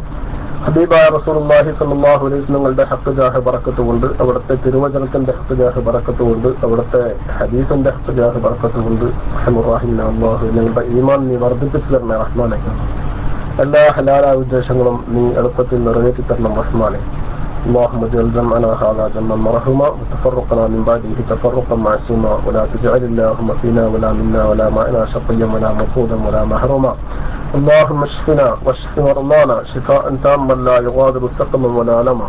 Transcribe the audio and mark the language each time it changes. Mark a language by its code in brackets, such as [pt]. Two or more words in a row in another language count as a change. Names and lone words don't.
[ml] ഹബീബായ റസൂലുള്ളാഹി [ar] صلى الله عليه وسلم [ml] ങ്ങളുടെ ഹഖ് ജാഹ് ബറക്കത്ത് കൊണ്ട്, അവിടുത്തെ തിരുവചനത്തിന്റെ ഹഖ് ജാഹ് ബറക്കത്ത് കൊണ്ട്, അവിടുത്തെ ഹദീസിന്റെ ഹഖ് ജാഹ് ബറക്കത്ത് കൊണ്ട് [ar] الرحمن الرحيم [ml] അല്ലാഹു ഞങ്ങളുടെ ഈമാൻ നീ വർദ്ധിപ്പിച്ചു തരണേ റഹ്മാനെ. എല്ലാ ഹലാലായ ഉദ്ദേശങ്ങളും നീ എളുപ്പത്തിൽ നിറവേറ്റി തരണം റഹ്മാനെ. [ar] اللهم اجعل جمعنا هذا جمعا مرحوما وتفرقنا من بعده تفرقا معصوما ولا تجعل اللهم فينا ولا منا ولا معنا شقيا ولا مطرودا ولا محروما. اللهم اشفنا واشف مرضانا شفاء تاما لا يغادر سقما ولا الما.